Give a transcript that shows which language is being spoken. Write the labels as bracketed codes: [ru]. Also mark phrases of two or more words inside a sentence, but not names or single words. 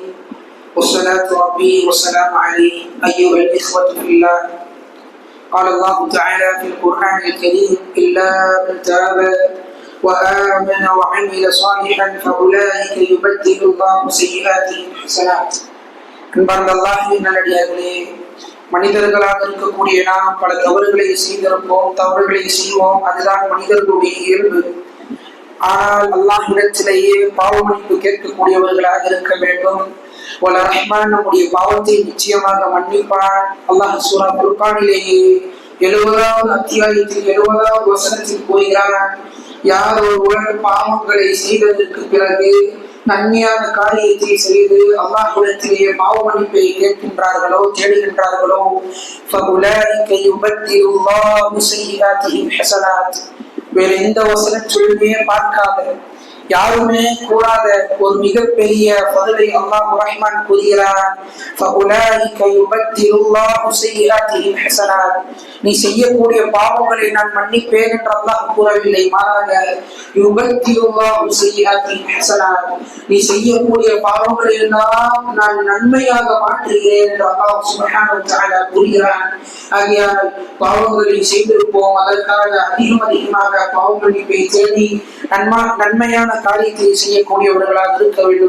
[ar] والصلاة ربي و سلام عليه أيها الإخوة في الله. قال الله تعالى في القرآن الكريم: إلا من تاب وآمن وعمل صالحا فأولئك يبدل الله سيئاتهم حسنات. [ta] அன்பார்ந்த அல்லாஹ்வின் நல்லடியார்களே, மனிதர்களாக இருக்கக்கூடிய நாம் பல தவறுகளை செய்திருப்போம், தவறுகளை செய்வோம். அதுதான் மனிதர்களுடைய இயல்பு. ஆனால் அல்லாஹ்விடத்திலேயே பாவ மன்னிப்பு கேட்கக்கூடியவர்களாக இருக்க வேண்டும். ரஹ்மான் நம்முடைய பாவத்தை நிச்சயமாக மன்னிப்பான். அல்லாஹ் சூரா குர்ஆனிலேயே 70வது அத்தியாயத்தில் 70வது வசனத்தில் கூறுகிறான், யார் ஒருவர் பாவங்களை செய்ததற்கு பிறகு நன்மையான காரியத்தை செய்து அல்லாஹ்விடத்திலேயே பாவ மன்னிப்பை கேட்கின்றார்களோ, தேடுகின்றார்களோ, [ar] فَأُولَئِكَ يُبَدِّلُ اللَّهُ سَيِّئَاتِهِمْ حَسَنَاتٍ. [ta] வேற எந்த வசனத்திலுமே பார்க்காத, யாருமே கூறாத ஒரு மிகப்பெரிய பதிலை அல்லாஹ் ரஹ்மான் கூறுகிறான். [ar] فَأُولَئِكَ يُبَدِّلُ اللَّهُ سَيِّئَاتِهِمْ حَسَنَاتٍ. [ta] நீ செய்யக்கூடிய பாவங்களை நான் மன்னிப்பேன் என்று அல்லாஹ் கூறவில்லை, மாறாக [ar] يُبَدِّلُ اللَّهُ سَيِّئَاتِهِمْ حَسَنَاتٍ. [ta] நீ செய்யக்கூடிய பாவங்களை எல்லாம் நான் நன்மையாக மாற்றுகிறேன் என்று அல்லாஹ் [ar] سبحانه وتعالى [ta] கூறுகிறான். ஆகையால் பாவங்களை செய்திருப்போம், அதற்காக அதிகமாக பாவ மன்னிப்பை தேடி நன்மையான காரியத்தை செய்யக்கூடியவர்களாக இருக்க வேண்டும்.